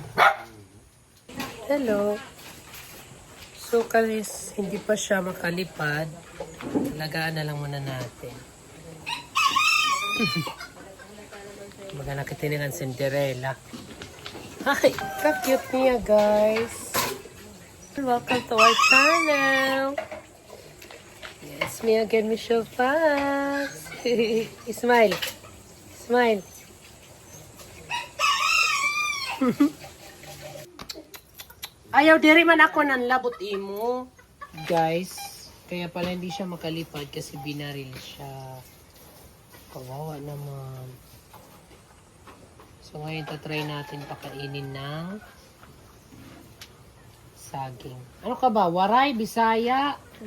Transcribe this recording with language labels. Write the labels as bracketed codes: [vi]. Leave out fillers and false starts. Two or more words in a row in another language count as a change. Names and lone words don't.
[tl] Hello. So, kalis, hindi pa siya makalipad. Alagaan na lang muna natin. Magana kita ng Cinderella. Hi! Ka-cute niya, guys. [en] Welcome to our channel. Yes, me again, Michelle Fox. Smile. Smile. [war] Ayaw, diri man ako ng labot imo. [tl] Guys, kaya pala hindi siya makalipad kasi binaril siya. Kawawa naman. So ngayon tatry natin pakainin ng saging. Ano ka ba? Waray, Bisaya?